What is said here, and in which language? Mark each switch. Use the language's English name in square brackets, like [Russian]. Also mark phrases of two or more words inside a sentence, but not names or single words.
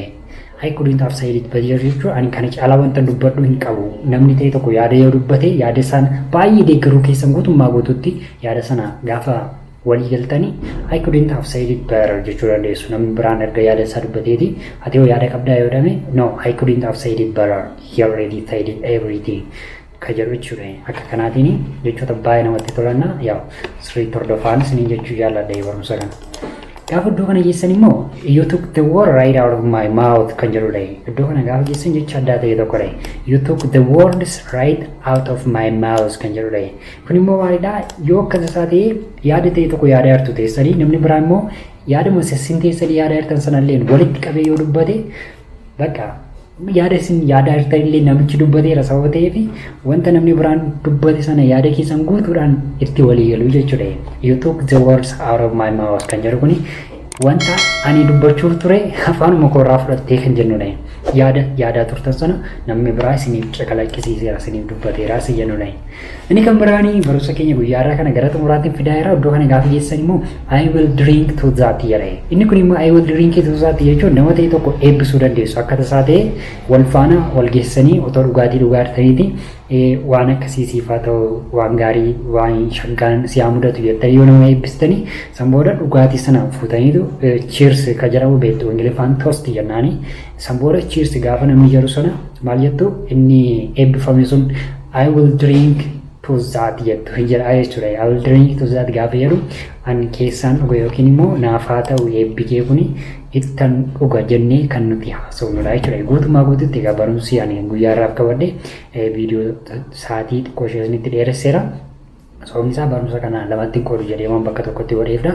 [English] I couldn't have said it better [Oromo] jechuun ani kan caalaa wanta dubbadhu hin qabu. Namni ta'e tokko yaada yoo dubbate yaada sana baay'ee deeggaruu keessan guutummaa guutuutti yaada sana gaafa walii galtanii [English] I couldn't have said it better [Oromo] jechuu dandeessu. Namni biraan erga yaada isaa dubbateeti ati yoo yaada qabdaa yoo dhame [English] no I couldn't have said it better he already said it everything [Oromo] kan jedhu jechuudha. Akka kanaatiin jechoota baay'ee namatti tolanna yaa sirriitti hordofaan isiniin jechuu jaalladha barumsa kana. Gaafa iddoo kana geessan immoo [English] you took the word right out of my mouth [Oromo] kan jedhudha. Iddoo kana gaafa geessan jecha addaa ta'e tokkodha. [English] You took the words right out of my mouth [Oromo] kan jedhudha. Kun immoo maalidha yoo akkas isaa ta'e yaada ta'e tokko yaada hartu teessanii namni biraa immoo yaada mosessin teessanii yaada hartan sanallee walitti qabee yoo dubbate bakka yaada isin yaada hartan illee namichi dubbateera sababa ta'eef wanta namni biraan dubbate sana yaada keessan guutuudhaan itti walii galu jechuudha. [English] You took the words out of my mouth [Oromo] kan jedhu kuni wanta ani dubbachuuf ture afaanuma koorraa fudhattee kan jennudha. Yaada turtan sana namni biraa isiniif caqalaqqisiiseera isiniif dubbateera si jennudha. Inni kan biraanii barumsa keenya guyyaarraa kana gara xumuraatti fidaa jira. Iddoo kana gaafa geessan immoo [English] I will drink to that [Oromo] jedha. Inni kun immoo [English] I will drink to that [Oromo] jechuun nama ta'e tokko eebbisuu dandeessu. Akka tasaa ta'e wal faana wal geessanii otoo dhugaatii dhugaataniiti waan akkasiisiifaa ta'u waan gaarii waan shaggaan si haa mudatu jettanii yoo nama eebbistanii san booda dhugaatii sana fuutaniitu cheers ka jedhamu beektu Ingiliffaan toast jennaani. San booda cheers gaafa namni jedhu sana maal jettu inni eebbifame sun [English] I will drink to that [Oromo] jettu hin jedhaa jechuudha. [English] I will drink to that [Oromo] gaafa jedhu an keessaan dhuga yookiin immoo naafaa ta'u eebbikee kuni ittan dhuga jennee kan nuti haasofnudha jechuudha. Guutummaa guutuutti egaa barumsi ani guyyaarraaf qabadhe viidiyoo sa'aatii xiqqoo ishee isinitti dheeresseera. Sababni isaa barumsa kana lamatti qoodu jedhee waan bakka tokkotti godheefdha.